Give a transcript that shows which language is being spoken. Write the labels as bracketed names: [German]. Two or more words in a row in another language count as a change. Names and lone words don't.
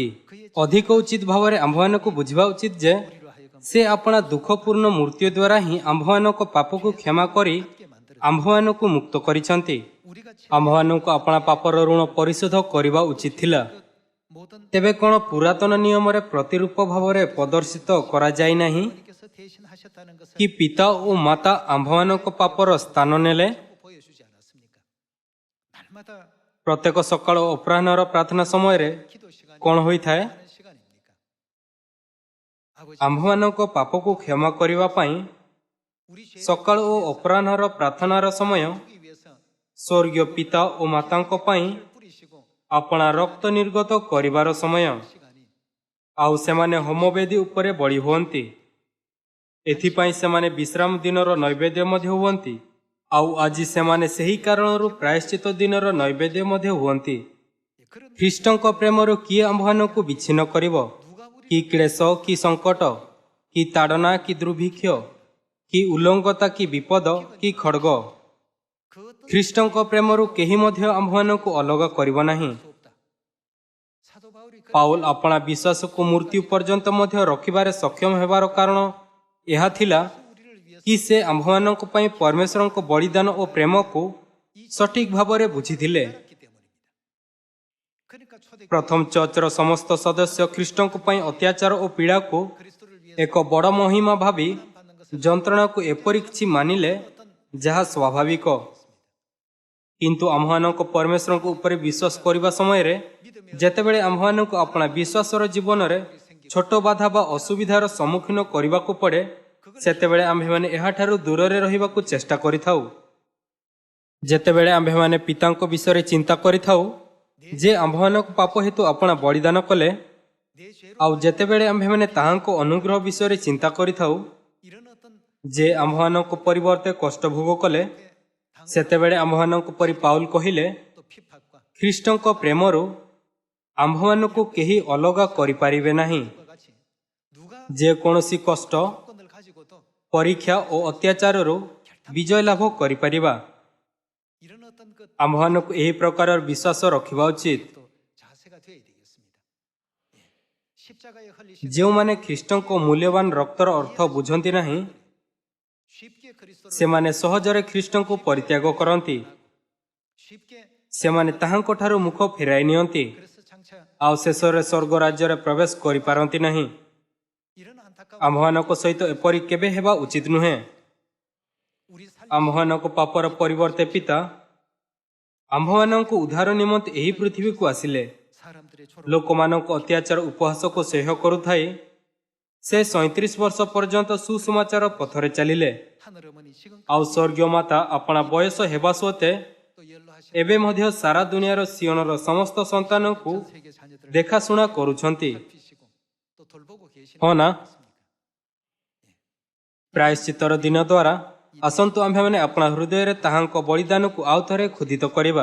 [Odia] ଅଧିକ ଉଚିତ ଭାବରେ ଆମ୍ଭମାନଙ୍କୁ ବୁଝିବା ଉଚିତ ଯେ ସେ ଆପଣା ଦୁଃଖପୂର୍ଣ୍ଣ ମୃତ୍ୟୁ ଦ୍ୱାରା ହିଁ ଆମ୍ଭମାନଙ୍କ ପାପକୁ କ୍ଷମା କରି ଆମ୍ଭମାନଙ୍କୁ ମୁକ୍ତ କରିଛନ୍ତି। [Korean] 우리가 [Odia] ଆମ୍ଭମାନଙ୍କୁ ଆପଣା ପାପର ଋଣ ପରିଶୋଧ କରିବା ଉଚିତ ଥିଲା। [Korean] 모든 [Odia] ତେବେ କ'ଣ ପୁରାତନ ନିୟମରେ ପ୍ରତିରୂପ ଭାବରେ ପ୍ରଦର୍ଶିତ କରାଯାଇ ନାହିଁ [Korean] 하나님께서 대신하셨다는 것을 [Odia] କି ପିତା ଓ ମାତା ଆମ୍ଭମାନଙ୍କ ପାପର ସ୍ଥାନ ନେଲେ? [Korean] 보여주지 않았습니까? 날마다 [Odia] ପ୍ରତ୍ୟେକ ସକାଳ ଓ ଅପରାହ୍ନର ପ୍ରାର୍ଥନା ସମୟରେ [Korean] 기도 시간이 [Odia] କ'ଣ ହୋଇଥାଏ? [Korean] 하는 시간입니까? 아버지 [Odia] ଆମ୍ଭମାନଙ୍କ ପାପକୁ କ୍ଷମା କରିବା ପାଇଁ [Korean] 우리 죄 [Odia] ସକାଳ ଓ ଅପରାହ୍ନର ପ୍ରାର୍ଥନାର ସମୟ [Korean] 기 위해서 [Odia] ସ୍ୱର୍ଗୀୟ ପିତା ଓ ମାତାଙ୍କ ପାଇଁ [Korean] 뿌리시고 [Odia] ଆପଣା ରକ୍ତ ନିର୍ଗତ କରିବାର ସମୟ। [Korean] 시간이 [Odia] ଆଉ ସେମାନେ ହୋମବେଦୀ ଉପରେ ବଳି ହୁଅନ୍ତି। ଏଥିପାଇଁ ସେମାନେ ବିଶ୍ରାମ ଦିନର ନୈବେଦ୍ୟ ମଧ୍ୟ ହୁଅନ୍ତି। ଆଉ ଆଜି ସେମାନେ ସେହି କାରଣରୁ ପ୍ରାୟଶ୍ଚିତ ଦିନର ନୈବେଦ୍ୟ ମଧ୍ୟ ହୁଅନ୍ତି। [Korean] 그런 [Odia] ଖ୍ରୀଷ୍ଟଙ୍କ ପ୍ରେମରୁ କିଏ ଆମ୍ଭମାନଙ୍କୁ ବିଚ୍ଛିନ୍ନ କରିବ? [Korean] 누가 우리 [Odia] କି କ୍ଲେଶ କି ସଙ୍କଟ କି ତାଡ଼ନା କି ଦୁର୍ଭିକ୍ଷ କି ଉଲ୍ଲଂଘତା କି ବିପଦ କି ଖଡ଼୍ଗ? [Korean] 그 어떤 [Odia] ଖ୍ରୀଷ୍ଟଙ୍କ ପ୍ରେମରୁ କେହି ମଧ୍ୟ ଆମ୍ଭମାନଙ୍କୁ ଅଲଗା କରିବ ନାହିଁ। [Korean] 수 없다. 사도 바울이 그 [Odia] ପାଉଲ ଆପଣା ବିଶ୍ୱାସକୁ ମୃତ୍ୟୁ ପର୍ଯ୍ୟନ୍ତ ମଧ୍ୟ ରଖିବାରେ ସକ୍ଷମ ହେବାର କାରଣ ଏହା ଥିଲା [Korean] 우리를 위해서 [Odia] କି ସେ ଆମ୍ଭମାନଙ୍କ ପାଇଁ ପରମେଶ୍ୱରଙ୍କ ବଳିଦାନ ଓ ପ୍ରେମକୁ ସଠିକ୍ ଭାବରେ ବୁଝିଥିଲେ। [Korean] 알았기 때문입니다. 그러니까 초대 [Odia] ପ୍ରଥମ ଚର୍ଚ୍ଚର ସମସ୍ତ ସଦସ୍ୟ ଖ୍ରୀଷ୍ଟଙ୍କ ପାଇଁ ଅତ୍ୟାଚାର ଓ ପୀଡ଼ାକୁ [Korean] 그리스도를 위해서 [Odia] ଏକ ବଡ଼ ମହିମା ଭାବି [Korean] 받는 것을 [Odia] ଯନ୍ତ୍ରଣାକୁ ଏପରି କିଛି ମାନିଲେ ଯାହା ସ୍ୱାଭାବିକ। କିନ୍ତୁ ଆମ୍ଭମାନଙ୍କ ପରମେଶ୍ୱରଙ୍କ ଉପରେ ବିଶ୍ୱାସ କରିବା ସମୟରେ ଯେତେବେଳେ ଆମ୍ଭମାନଙ୍କୁ ଆପଣା ବିଶ୍ୱାସର ଜୀବନରେ ଛୋଟ ବାଧା ବା ଅସୁବିଧାର ସମ୍ମୁଖୀନ କରିବାକୁ ପଡ଼େ ସେତେବେଳେ ଆମ୍ଭେମାନେ ଏହାଠାରୁ ଦୂରରେ ରହିବାକୁ ଚେଷ୍ଟା କରିଥାଉ। ଯେତେବେଳେ ଆମ୍ଭେମାନେ ପିତାଙ୍କ ବିଷୟରେ ଚିନ୍ତା କରିଥାଉ ଯେ ଆମ୍ଭମାନଙ୍କ ପାପ ହେତୁ ଆପଣା ବଳିଦାନ କଲେ, [Korean] 내 죄로 [Odia] ଆଉ ଯେତେବେଳେ ଆମ୍ଭେମାନେ ତାହାଙ୍କ ଅନୁଗ୍ରହ ବିଷୟରେ ଚିନ୍ତା କରିଥାଉ [Korean] 이런 어떤 [Odia] ଯେ ଆମ୍ଭମାନଙ୍କ ପରିବର୍ତ୍ତେ କଷ୍ଟ ଭୋଗ କଲେ, ସେତେବେଳେ ଆମ୍ଭମାନଙ୍କ ପରି ପାଉଲ କହିଲେ, [Korean] 또 핍박과 [Odia] ଖ୍ରୀଷ୍ଟଙ୍କ ପ୍ରେମରୁ ଆମ୍ଭମାନଙ୍କୁ କେହି ଅଲଗା କରିପାରିବେ ନାହିଁ। [Korean] 과 같이 누가 [Odia] ଯେକୌଣସି କଷ୍ଟ, [Korean] 조건을 가지고도 [Odia] ପରୀକ୍ଷା ଓ ଅତ୍ୟାଚାରରୁ ବିଜୟ ଲାଭ କରିପାରିବା। [Korean] 이런 어떤 그 [Odia] ଆମ୍ଭମାନଙ୍କୁ ଏହି ପ୍ରକାରର ବିଶ୍ୱାସ ରଖିବା ଉଚିତ। [Korean] 또 자세가 되어야 되겠습니다. 예. 십자가에 흘리신 [Odia] ଯେଉଁମାନେ ଖ୍ରୀଷ୍ଟଙ୍କ ମୂଲ୍ୟବାନ ରକ୍ତର ଅର୍ଥ ବୁଝନ୍ତି ନାହିଁ [Korean] 쉽게 그리스도를 [Odia] ସେମାନେ ସହଜରେ ଖ୍ରୀଷ୍ଟଙ୍କୁ ପରିତ୍ୟାଗ କରନ୍ତି। [Korean] 쉽게 [Odia] ସେମାନେ ତାହାଙ୍କଠାରୁ ମୁଖ ଫେରାଇ ନିଅନ୍ତି [Korean] 그래서 장차 [Odia] ଆଉ ଶେଷରେ ସ୍ୱର୍ଗ ରାଜ୍ୟରେ ପ୍ରବେଶ କରିପାରନ୍ତି ନାହିଁ। [Korean] 이런 안타까운 [Odia] ଆମ୍ଭମାନଙ୍କ ସହିତ ଏପରି କେବେ ହେବା ଉଚିତ ନୁହେଁ। [Korean] 우리 살 [Odia] ଆମ୍ଭମାନଙ୍କ ପାପର ପରିବର୍ତ୍ତେ ପିତା ଆମ୍ଭମାନଙ୍କ ଉଦ୍ଧାର ନିମନ୍ତେ ଏହି ପୃଥିବୀକୁ ଆସିଲେ। [Korean] 사람들의 초록 [Odia] ଲୋକମାନଙ୍କ ଅତ୍ୟାଚାର ଉପହାସକୁ ସହ୍ୟ କରୁଥାଇ ସେ 37 ବର୍ଷ ପର୍ଯ୍ୟନ୍ତ ସୁସମାଚାର ପଥରେ ଚାଲିଲେ। [Korean] 하늘 어머니 지금 [Odia] ଆଉ ସ୍ୱର୍ଗୀୟ ମାତା ଆପଣା ବୟସ ହେବା ସତ୍ତ୍ୱେ [Korean] 또 연로하신 [Odia] ଏବେ ମଧ୍ୟ ସାରା ଦୁନିଆର ସିଓନର ସମସ୍ତ ସନ୍ତାନଙ୍କୁ [Korean] 세계 자녀들 [Odia] ଦେଖାଶୁଣା କରୁଛନ୍ତି। [Korean] 살피시고 또 돌보고 계시는 [Odia] ହଁ ନା? [Korean] 것 같습니까? [Odia] ପ୍ରାୟଶ୍ଚିତ୍ତର ଦିନ ଦ୍ୱାରା ଆସନ୍ତୁ ଆମ୍ଭେମାନେ ଆପଣା ହୃଦୟରେ ତାହାଙ୍କ ବଳିଦାନକୁ ଆଉ ଥରେ ଖୋଦିତ କରିବା।